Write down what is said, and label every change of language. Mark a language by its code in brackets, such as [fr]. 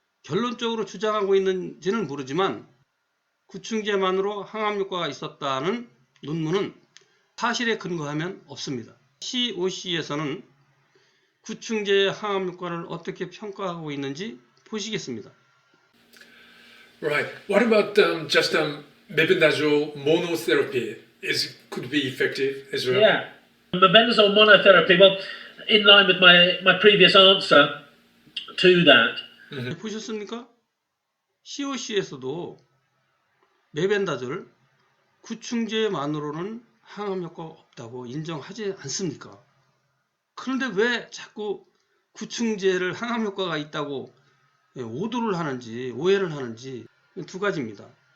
[ko] 결론적으로 주장하고 있는지는 모르지만 구충제만으로 항암 효과가 있었다는 논문은 사실에 근거하면 없습니다. COC에서는 구충제의 항암 효과를 어떻게 평가하고 있는지 보시겠습니다. [en] Right. What about just mebendazole monotherapy? Could be effective as well? Yeah. Mebendazole monotherapy, well, in line with my previous answer to that, [ko] 보셨습니까? COC에서도 메벤다졸 구충제만으로는 항암 효과가 없다고 인정하지 않습니까? 그런데 왜 자꾸 구충제를 항암 효과가 있다고 오도를 하는지 오해를 하는지 두 가지입니다.